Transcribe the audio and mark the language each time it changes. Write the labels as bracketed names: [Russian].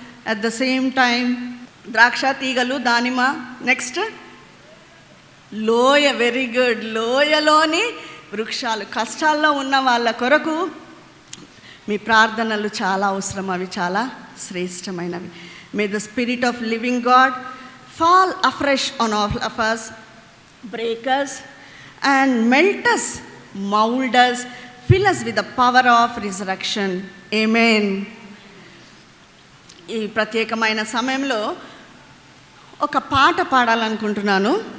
[English] at the same time [Telugu] ద్రాక్ష తీగలు, దానిమ్మ, నెక్స్ట్ లోయ, వెరీ గుడ్, లోయలోని వృక్షాలు. కష్టాల్లో ఉన్న వాళ్ళ కొరకు మీ ప్రార్థనలు చాలా అవసరం, అవి చాలా శ్రేష్టమైనవి. [English] May the spirit of living God fall afresh on all of us, break us and melt us, mold us, fill us with the power of resurrection. Amen. [Telugu] ఈ ప్రత్యేకమైన సమయంలో ఒక పాట పాడాలనుకుంటున్నాను.